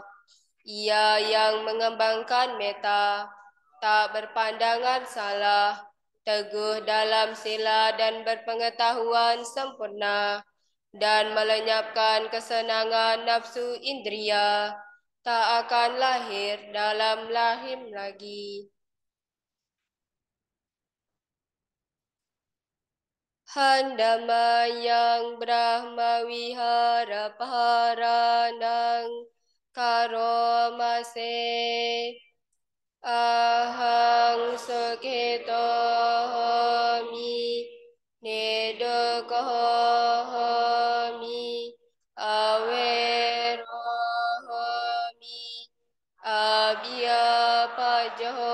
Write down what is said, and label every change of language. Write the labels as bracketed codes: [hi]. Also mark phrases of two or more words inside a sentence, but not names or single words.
[id] Ia yang mengembangkan meta, tak berpandangan salah, teguh dalam sila dan berpengetahuan sempurna, dan melenyapkan kesenangan nafsu indria, tak akan lahir dalam lahim lagi. [pi] Handama yang Brahma wihara paharanang karomase ahang sukito homi nedoko homi awero homi abhyapajo